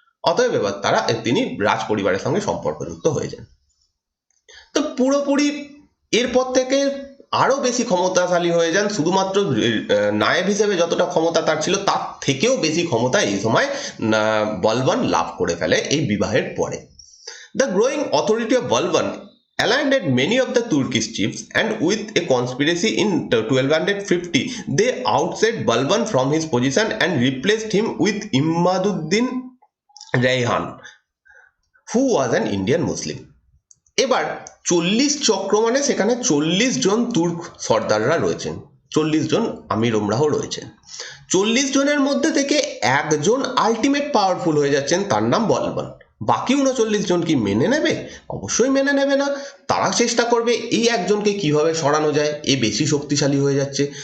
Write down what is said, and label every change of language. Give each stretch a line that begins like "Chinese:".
Bangla: অতএব এবার তিনি রাজ পরিবারের সঙ্গে সম্পর্কযুক্ত হয়ে যান। তো পুরোপুরি এরপর থেকে আরো বেশি ক্ষমতাশালী হয়ে যান। শুধুমাত্র নায়েব হিসেবে যতটা ক্ষমতা তার ছিল তার থেকেও বেশি ক্ষমতা এই সময় বলবান লাভ করে ফেলে এই বিবাহের পরে।
English: The growing authority of Balban alienated many of the Turkish chiefs, and with a conspiracy in 1250 they ousted Balban from his position and replaced him with Imaduddin Rayhan, who was an Indian Muslim. এবার
Bangla: 40 চক্র মানে সেখানে 40 জন Turk সর্দাররা রয়েছেন, 40 জন আমির ওমরাহ রয়েছেন। 40 জনের মধ্যে থেকে একজন আলটিমেট পাওয়ারফুল হয়ে যাচ্ছেন, তার নাম বলবান। বাকি 39 জন কি মেনে নেবে? অবশ্যই মেনে নেবে না। তারা চেষ্টা করবে এই একজনকে কিভাবে সরানো যায়, এ বেশি শক্তিশালী হয়ে যাচ্ছে।